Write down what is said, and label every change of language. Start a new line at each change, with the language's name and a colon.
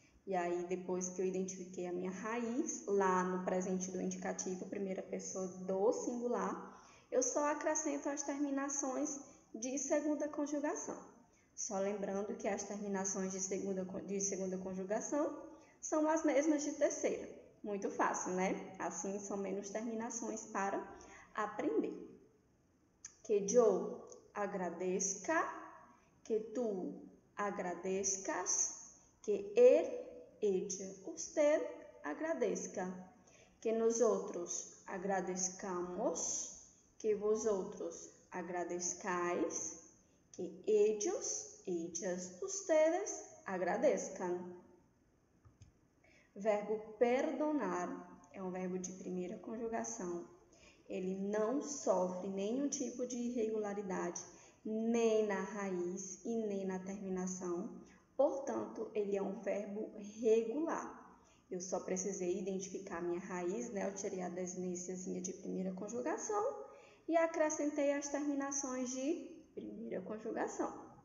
Portuguese: E aí, depois que eu identifiquei a minha raiz, lá no presente do indicativo, primeira pessoa do singular, eu só acrescento as terminações de segunda conjugação. Só lembrando que as terminações de segunda conjugação são as mesmas de terceira. Muito fácil, né? Assim, são menos terminações para aprender.
Spanish: Que yo agradezca, que tu agradezcas, que él, ella, usted agradezca, que nosotros agradezcamos, que vosotros agradezcáis, que ellos, ellas, ustedes agradezcan.
Portuguese: Verbo perdonar é um verbo de primeira conjugação. Ele não sofre nenhum tipo de irregularidade, nem na raiz e nem na terminação. Portanto, ele é um verbo regular. Eu só precisei identificar a minha raiz, né? Eu tirei a desinênciazinha de primeira conjugação e acrescentei as terminações de primeira conjugação.